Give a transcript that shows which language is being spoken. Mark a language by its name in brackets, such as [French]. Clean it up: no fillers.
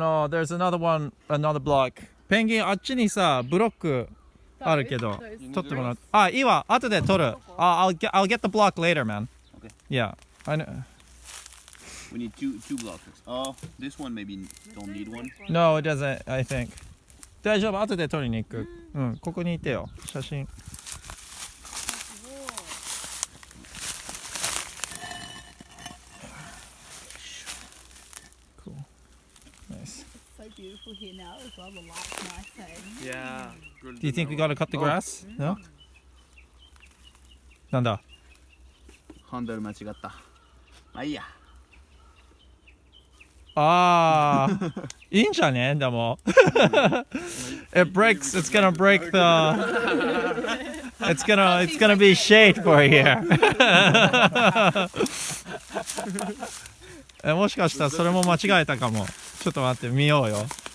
[English] There's another one, another block. [Japanese] ペンギンあっちにさ、ブロックあるけど、取ってもらう。あ、いいわ。後で取る。 [English] I'll get the block later, man. Okay. Yeah. I know. We need two blocks. Oh, this one maybe don't need one. No, it doesn't, I think. [Japanese] 大丈夫。後で取りに行く。うん、ここにいてよ。写真。 [English] Cool. Nice. So beautiful here now as well. The light's nice. Yeah. Do you think we gotta cut the grass? No? [Japanese] なんだ？ハンドル間違った。まあいいや。ああ、いいんじゃね？でも。 [English] It breaks. It's gonna break the. It's gonna be shade for here. [Japanese] もしかしたらそれも間違えたかも。ちょっと待って見ようよ。